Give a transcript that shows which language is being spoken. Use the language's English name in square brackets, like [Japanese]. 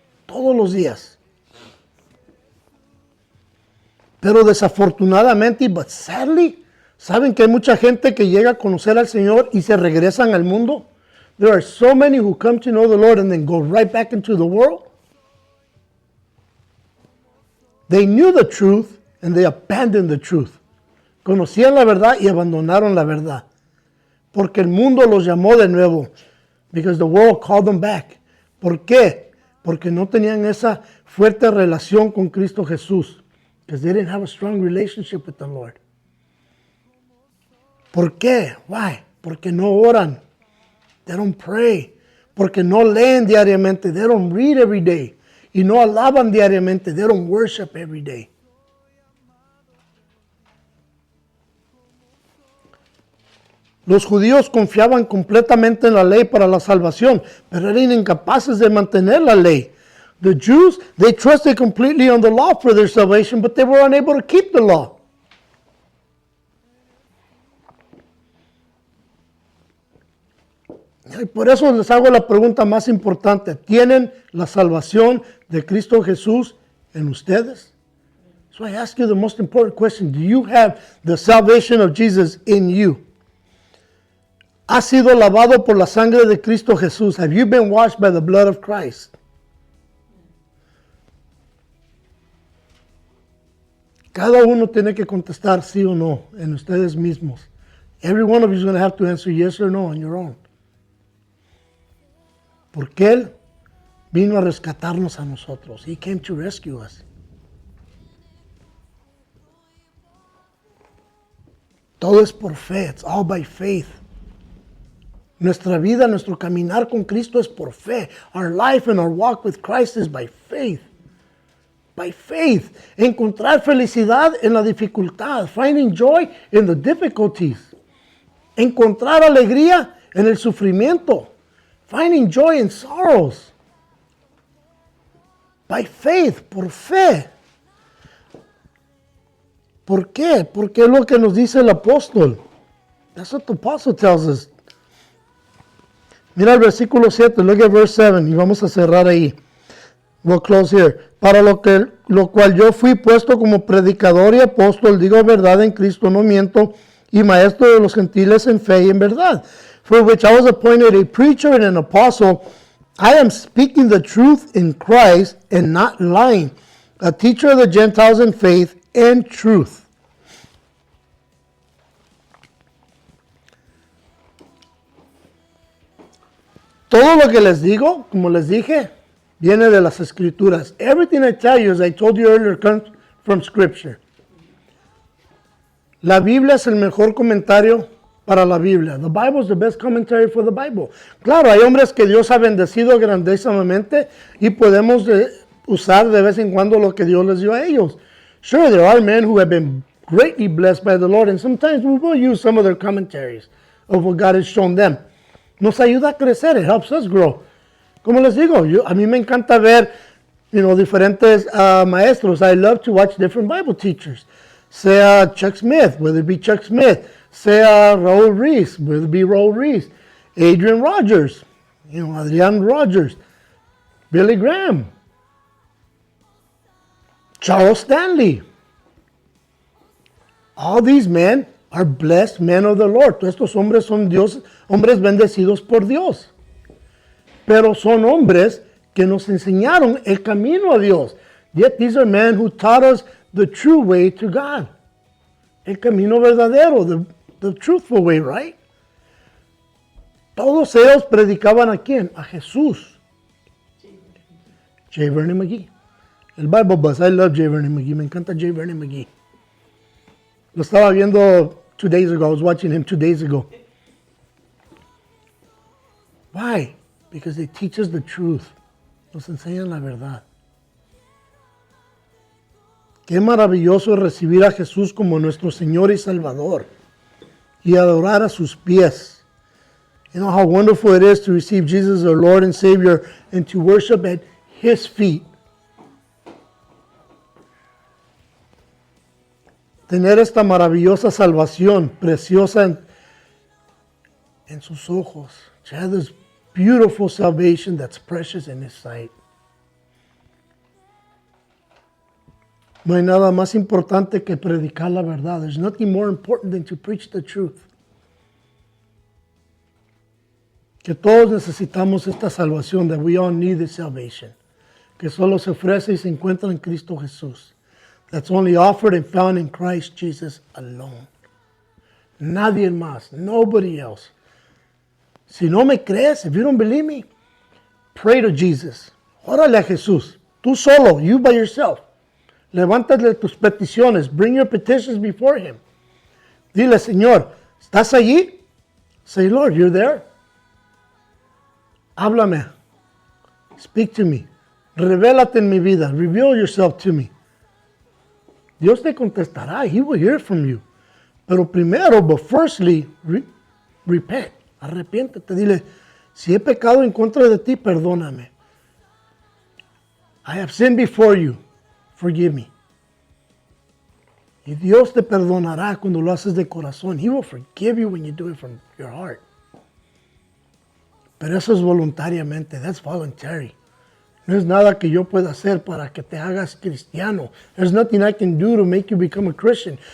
[Spanish] Todos los días. Pero desafortunadamente, [English] but sadly, [Spanish] ¿saben que hay mucha gente que llega a conocer al Señor y se regresan al mundo? [English] There are so many who come to know the Lord and then go right back into the world. They knew the truth and they abandoned the truth. [Spanish] Conocían la verdad y abandonaron la verdad. Porque el mundo los llamó de nuevo. [English] Because the world called them back. [Spanish] ¿Por qué? Porque no tenían esa fuerte relación con Cristo Jesús. [English] Because they didn't have a strong relationship with the Lord. [Spanish] ¿Por qué? [English] Why? [Spanish] Porque no oran. [English] They don't pray. [Spanish] Porque no leen diariamente. [English] They don't read every day. [Spanish] Y no alaban diariamente. [English] They don't worship every day. [Spanish] Los judíos confiaban completamente en la ley para la salvación, pero eran incapaces de mantener la ley. [English] The Jews, they trusted completely on the law for their salvation, but they were unable to keep the law. [Spanish] Y por eso les hago la pregunta más importante. ¿Tienen la salvación de Cristo Jesús en ustedes? [English] So I ask you the most important question. Do you have the salvation of Jesus in you? [Spanish] ¿Has sido lavado por la sangre de Cristo Jesús? [English] Have you been washed by the blood of Christ? [Spanish] Cada uno tiene que contestar sí o no en ustedes mismos. [English] Every one of you is going to have to answer yes or no on your own. [Spanish] Porque Él Vino a rescatarnos a nosotros. [English] He came to rescue us. [Spanish] Todo es por fe. [English] It's all by faith. [Spanish] Nuestra vida, nuestro caminar con Cristo es por fe. [English] Our life and our walk with Christ is by faith. By faith. [Spanish] Encontrar felicidad en la dificultad. [English] Finding joy in the difficulties. [Spanish] Encontrar alegría en el sufrimiento. [English] Finding joy in sorrows. By faith, [Spanish] por fe. ¿Por qué? Porque es lo que nos dice el apóstol. [English] That's what the apostle tells us. [Spanish] Mira el versículo 7, [English] look at verse 7, [Spanish] y vamos a cerrar ahí. [English] We'll close here. [Spanish] Para lo cual yo fui puesto como predicador y apóstol, digo verdad en Cristo, no miento, y maestro de los gentiles en fe y en verdad. [English] For which I was appointed a preacher and an apostle, I am speaking the truth in Christ and not lying, a teacher of the Gentiles in faith and truth. [Spanish] Todo lo que les digo, como les dije, viene de las Escrituras. [English] Everything I tell you, as I told you earlier, comes from Scripture. [Spanish] La Biblia es el mejor comentario para la Biblia. [English] The Bible is the best commentary for the Bible. [Spanish] Claro, hay hombres que Dios ha bendecido grandísimamente y podemos usar de vez en cuando lo que Dios les dio a ellos. [English] Sure, there are men who have been greatly blessed by the Lord, and sometimes we will use some of their commentaries of what God has shown them. [Spanish] Nos ayuda a crecer. [English] It helps us grow. [Spanish] Como les digo, a mí me encanta ver, diferentes maestros. [English] I love to watch different Bible teachers. [Spanish] Sea [English] Chuck Smith, whether it be Chuck Smith. Sea Raul Reese, whether it be Raul Reese. Adrian Rogers, Adrian Rogers. Billy Graham. Charles Stanley. All these men are blessed men of the Lord. [Spanish] Todos estos hombres son hombres bendecidos por Dios. Pero son hombres que nos enseñaron el camino a Dios. [English] Yet these are men who taught us the true way to God. [Spanish] El camino verdadero, [English] the truthful way, right? [Spanish] Todos ellos predicaban a quién? A Jesús. J. Vernon McGee. El Bible Buzz. [English] I love J. Vernon McGee. [Spanish] Me encanta J. Vernon McGee. Lo estaba viendo [English] 2 days ago. I was watching him 2 days ago. Why? Because they teach us the truth. [Spanish] Nos enseñan la verdad. Qué maravilloso es recibir a Jesús como nuestro Señor y Salvador y adorar a sus pies. [English] You know how wonderful it is to receive Jesus as our Lord and Savior and to worship at His feet. [Spanish] Tener esta maravillosa salvación, preciosa en sus ojos. [English] To have this beautiful salvation that's precious in His sight. [Spanish] No hay nada más importante que predicar la verdad. [English] There's nothing more important than to preach the truth. [Spanish] Que todos necesitamos esta salvación, [English] that we all need this salvation. [Spanish] Que solo se ofrece y se encuentra en Cristo Jesús. [English] That's only offered and found in Christ Jesus alone. [Spanish] Nadie más, [English] nobody else. [Spanish] Si no me crees, [English] if you don't believe me, pray to Jesus. [Spanish] Órale a Jesús. Tú solo, [English] you by yourself. [Spanish] Levántate tus peticiones. [English] Bring your petitions before Him. [Spanish] Dile, Señor, ¿estás allí? [English] Say, Lord, you're there. [Spanish] Háblame. [English] Speak to me. [Spanish] Revélate en mi vida. [English] Reveal yourself to me. [Spanish] Dios te contestará. [English] He will hear from you. [Spanish] Pero primero, [English] but firstly, repent. [Spanish] Arrepiéntete. Dile, si he pecado en contra de ti, perdóname. [English] I have sinned before you. Forgive me. [Spanish] Y Dios te perdonará cuando lo haces de corazón. [English] He will forgive you when you do it from your heart. [Spanish] Pero eso es voluntariamente. [English] That's voluntary. [Spanish] No es nada que yo pueda hacer para que te hagas cristiano. [English] There's nothing I can do to make you become a Christian.